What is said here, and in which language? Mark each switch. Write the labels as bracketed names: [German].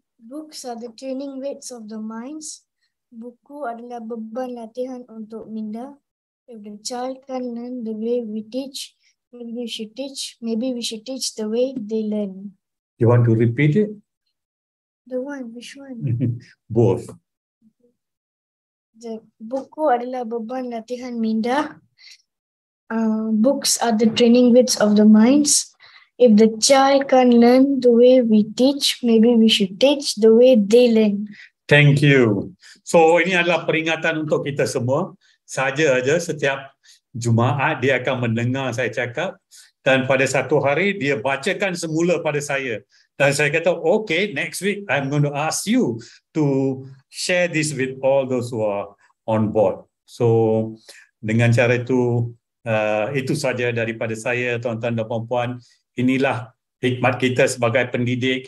[English] Books are the training weights of the minds. [Malay] Buku adalah beban latihan untuk minda. [English] If the child can learn the way we teach, maybe we should teach the way they learn. You want to repeat it? Which one? Both. [Malay] The buku adalah beban latihan minda. [English] Books are the training weights of the minds. If the child can learn the way we teach, maybe we should teach the way they learn. Thank you. [Malay] So ini adalah peringatan untuk kita semua. Saja aja setiap Jumaat dia akan mendengar saya cakap, dan pada satu hari dia bacakan semula pada saya. Dan saya kata, [English] okay, next week I'm going to ask you to share this with all those who are on board. [Malay] So dengan cara itu saja daripada saya, tuan-tuan dan puan-puan. Inilah hikmat kita sebagai pendidik.